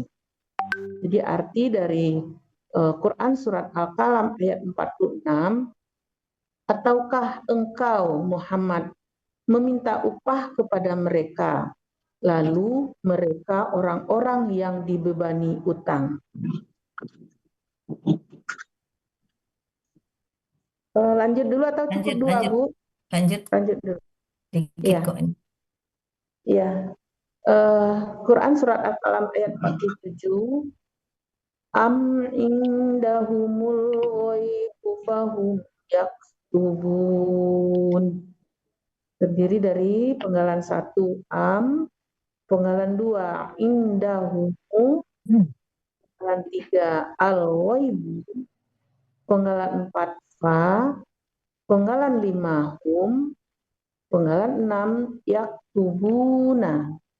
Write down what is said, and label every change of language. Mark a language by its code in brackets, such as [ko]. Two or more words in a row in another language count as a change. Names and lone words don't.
[id] Jadi arti dari Quran surat Al-Qalam ayat 46, ataukah engkau Muhammad meminta upah kepada mereka, lalu mereka orang-orang yang dibebani utang. Lanjut dulu atau cukup dua, Bu? Lanjut. Lanjut dulu. Dikit Iya. kok ini. Iya. Quran surat Al-Qalam ayat 47. [ar] أم عندهم الغيب فهم يكتبون. [id] Terdiri dari penggalan 1 am, penggalan 2 indahumu, penggalan 3 al-ghaibu, penggalan 4 fa, penggalan 5 hum, penggalan 6 yaktubuna.